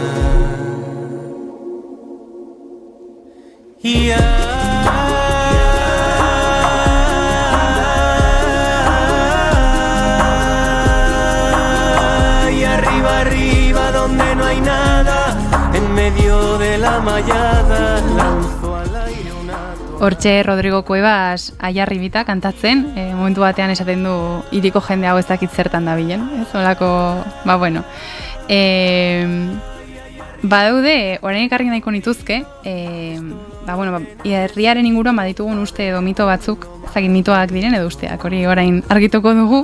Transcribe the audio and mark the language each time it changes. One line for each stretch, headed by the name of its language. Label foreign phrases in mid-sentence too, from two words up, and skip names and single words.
Spanish: Y arriba, arriba, donde no hay nada, en medio de la mallada, lanzo al aire una...
Basque: Hortxe Rodrigo Cuevas Aia Arribita kantatzen, momentu batean esaten du hiriko jende hau ez dakit zertan dabilen, ez? Olako, bueno. Badaude, orain ekarri nahiko nituzke, herriaren inguruan baditugun uste edo mito batzuk, ezagik mitoak diren edo usteak, hori orain argituko dugu.